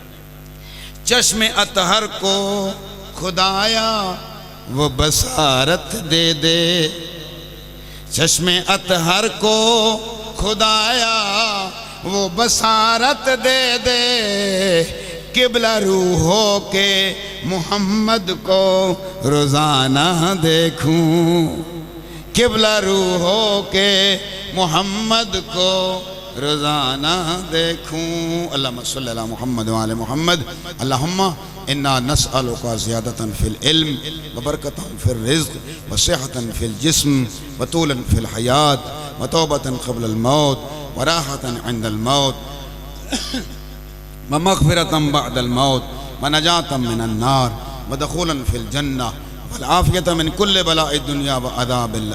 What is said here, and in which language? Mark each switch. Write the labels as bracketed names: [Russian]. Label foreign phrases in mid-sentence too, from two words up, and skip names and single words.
[Hindi] चश्मे अतहर को खुदाया वो बसारत दे दे, चश्मे अतहर को खुदाया वो बसारत दे दे, किबला रूहों के मोहम्मद को रोज़ाना देखूं, किबला रूहों के मोहम्मद को रोज़ाना देखूं। [Arabic] اللهم صل على محمد وآل محمد. اللهم إنا نسألك زيادة في العلم وبركة في الرزق وصحة في الجسم وطولا في الحياة وتوبة قبل الموت وراحة عند الموت ومغفرة بعد الموت ونجاة من النار ودخولا في الجنة والعافية من كل بلاء الدنيا وعذاب